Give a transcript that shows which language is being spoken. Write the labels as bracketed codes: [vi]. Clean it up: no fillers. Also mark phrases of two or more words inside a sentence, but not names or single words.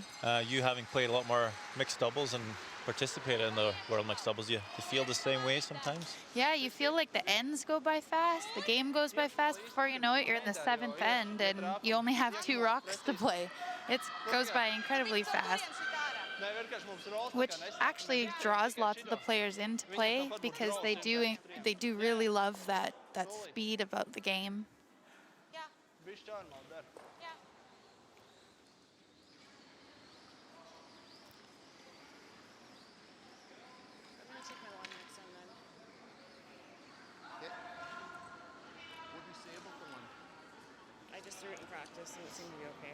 [en] You having played a lot more mixed doubles and participated in the World Mixed Doubles, you feel the same way sometimes? yeah, you feel like the ends go by fast, the game goes by fast. Before you know it, you're in the 7th end and you only have 2 rocks to play. It goes by incredibly fast, [lv] Nē, vienkārši mums ir rotas, [en] which actually draws lots of the players into play because they do really love that speed about the game. [lv] Bišķi tā normāli dara. [en] I'm gonna take my line next time then. Okay. What did you say about the one? I just threw it in practice and it seemed to be okay.